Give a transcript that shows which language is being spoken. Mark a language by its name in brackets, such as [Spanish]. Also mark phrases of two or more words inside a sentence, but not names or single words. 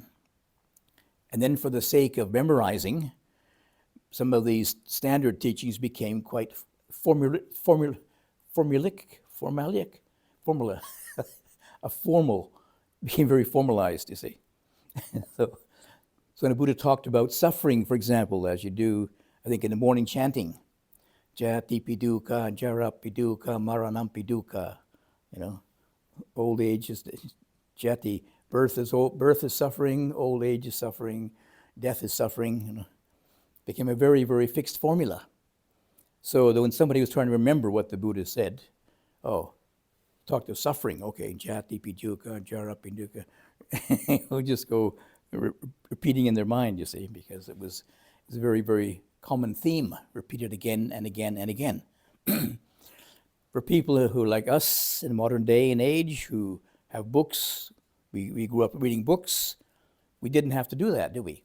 [English] And then for the sake of memorizing, some of these standard teachings became quite formula, became very formalized, you see. So when the Buddha talked about suffering, for example, as you do, I think in the morning chanting, [Pali] Jati piduka, jara piduka, maranam piduka, [English] old age is jati, birth is suffering, old age is suffering, death is suffering, became a very, very fixed formula. So that when somebody was trying to remember what the Buddha said, talked of suffering, [Pali] okay, jati piduka, jara piduka, [English] we'll just go repeating in their mind, you see, because it was a very, very common theme, repeated again and again and again. For people who, like us in modern day and age, who have books, we grew up reading books, we didn't have to do that, did we?